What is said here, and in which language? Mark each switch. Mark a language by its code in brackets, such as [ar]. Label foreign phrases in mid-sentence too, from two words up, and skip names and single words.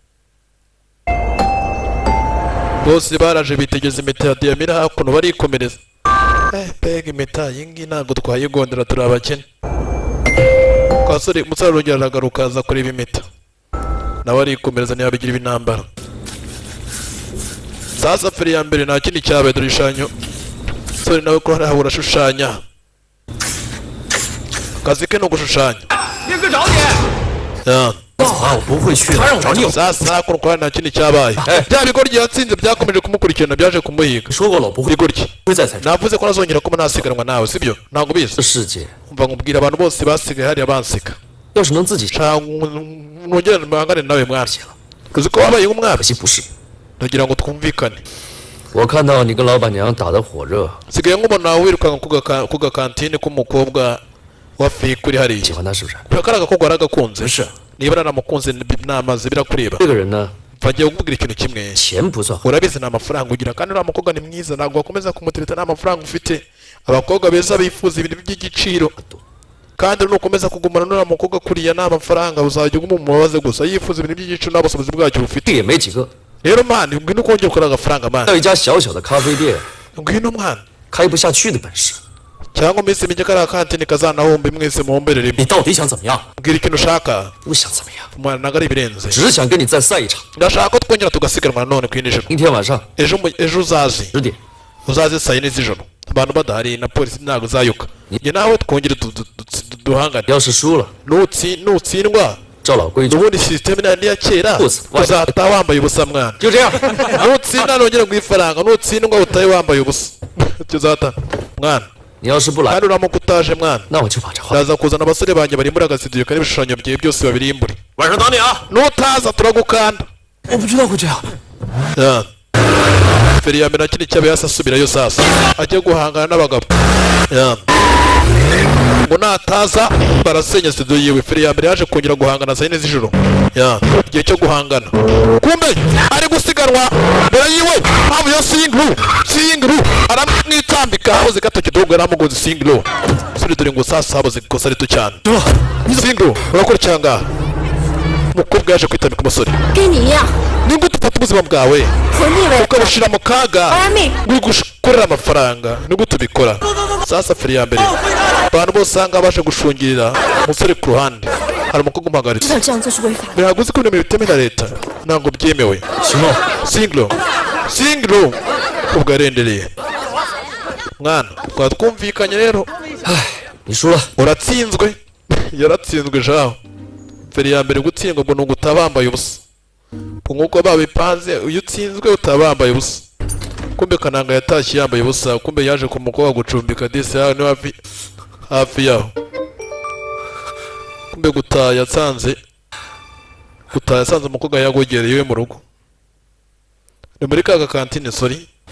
[rw] bose baraje bitegeza impeta ya diyama iri hakuno barikomereza mbega impeta iyi ngiyi ntabwo twayigondera turi abakene umusore arongera aragaruka aza kureba impeta nawe arikomereza ntiyabigira ibinambara sasa feri ya mbere nta kindi cyabaye dore ishanyo umusore nawe ko hariya urashushanya akazi ke ni ugushushanya [zh] 斌哥找你。 走啊，我不会去的。他让我找你， [rw] sasa hakuno kwa nta kindi cyabaye bya bigoryi yatsinze byakomeje kumukurikirana byaje kumuhiga [zh] 说过了，我不会 [rw] bigoryi [zh] 会再参加。 [rw] navuze ko nazongera kuba nasiganwa nawe sibyo ntabwo ubizi [zh] 这世界 [rw] umva nkubwira abantu bose basigaye hariya banseka [zh] 要是能自己 [rw] nongere mpangane nawe mwana uzi ko wabaye nk'umwana [zh] 可惜不是。 [rw] ndagira ngo twumvikane [zh] 我看到你跟老板娘打得火热， [rw] sigaye nk'umuntu wirukanka ku gakantine k'umukobwa wa fake uri hariya [zh] 喜欢他是不是？ [rw] kariya gakobwa waragakunze [zh] 是。 [rw] niba naramukunze namaze birakureba [zh] 这个人呢， [rw] mvagiye kukubwira ikintu kimwe [zh] 钱不算好， [rw] urabizi nta mafaranga ugira kandi uriya mukobwa ni mwiza ntabwo wakomeza kumutereta nta mafaranga ufite abakobwa beza bifuza ibintu by'igiciro kandi nukomeza kugumana n'uriya mukobwa kuriya nta mafaranga uzajya uguma umubabaze gusa yifuza ibintu by'igiciro nta bushobozi bwacyo bufite [zh] 这也没几个。 [rw] rero mwana ngwino ukongera ukora agafaranga mwana [zh] 要一家小小的咖啡店， [rw] ngwino mwana [zh] 开不下去的本事， [rw] cyangwa iminsi mike kariya kantine kazanahombe mwese muhombere rimwe [zh] 你到底想怎么样？ [rw] mbwira ikintu ushaka [zh] 不想怎么样， [rw] mwana ntabwo ari ibirenze [zh] 只想跟你再赛一场。 [rw] ndashaka ko twongera tugasiganwa nanone ku yindi joro [zh] 明天晚上 [rw] ejo uzaze [zh] 10点， [rw] uzaze saa yine z'ijoro abantu badahari na polisi ntabwo uzayuka njye nawe twongere duhangane [zh] 要是输了， [rw] nutsindwa [zh] 照老规矩， [rw] ubundi sisiteme nari iya kera uzataha wambaye ubusa mwana [zh] 就这样。 [rw] nutsinda nongere ngo ifaranga nutsindwa utahe wambaye ubusa tuzata mwana [zh] 你要是不来， [rw] kandi uramuka utaje mwana [zh] 那我就把这话。 [rw] ndaza kuzana abasore banjye barimbura agasidiyo kari ibishushanyo byawe byose babirimbure [zh] 晚上等你啊！ [rw] nutaza turagukanda [zh] 我不知道会这样。 [rw] feri ya mbere kindi cyabaye hasi asubirayo sasa ajya guhangana n'abagabo ngo nataza barasenya studio yiwe feri ya mbere yaje kongera guhangana saa yine z'ijoro igihe cyo guhangana kumbe ari gusiganwa mbere yiwe mpamvu yo singru aramwitambika habuze gato kidogo yaramugoze singru suri dore ngo sasa habuze ikosa rito cyane singru urakora cyanga umukobwa yaje kwitambika umusore [zh] 跟你一样， [rw] ningute ufata ubuzima bwawe [zh] 活腻味。 [rw] ukabushyira mu kaga [zh] 我要命！ [rw] uri gukorera amafaranga nigute ubikora sasa feri ya mbere abantu bose usanga baje gushungirira umusore ku ruhande hari umukobwa [zh] 知 [rw] umuhagaritse [zh] 道这样做是违法的。 [rw] ntabwo uzi ko ibintu bitemewe na leta ntabwo byemewe [zh] 行了， [rw] singiro ubwo yarendereye mwana twaba twumvikanye rero [zh] 唉，你输了。 [rw] uratsinzwe yaratsinzwe jaho feri ya mbere gutsindwa ngo ni ugutaha bambaye ubusa nk'uko babipanze iyo utsinzwe utaba wambaye ubusa kumbe kananga yatashye yambaye ubusa kumbe yaje ku mukobwa gucumbika disi yaho ni hafi yaho kumbe gutaha yasanze umukobwa yagogereye iwe mu rugo ni muri ka gakantine sori